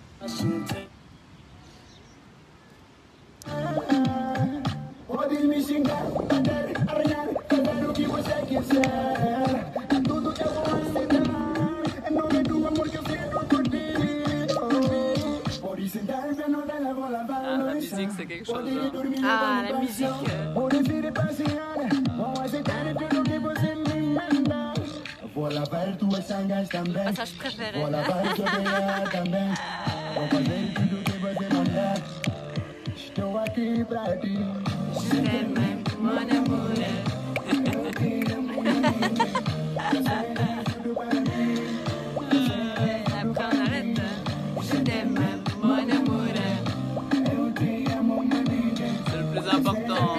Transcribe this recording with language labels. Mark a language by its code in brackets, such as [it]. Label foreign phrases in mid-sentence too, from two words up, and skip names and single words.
[pt] Podes me xingar, bater, arranhar, fazer o que você quiser. Tudo eu vou aceitar. Em nome do amor que eu sinto por ti. Podes sentar, ver novela, vou lavar. [fr] Ah, la musique, c'est quelque chose. Ah, la musique. [pt] Podes ir passear, vou aceitar tudo que você me manda. Vou lavar tuas sangas também. [fr] Passage préféré. [pt] Vou lavar tua beira também. Vou fazer tudo que você mandar. Estou aqui pra ti. [fr] Je t'aime, mon amour. Après on arrête. Je t'aime, mon amour. C'est le plus important.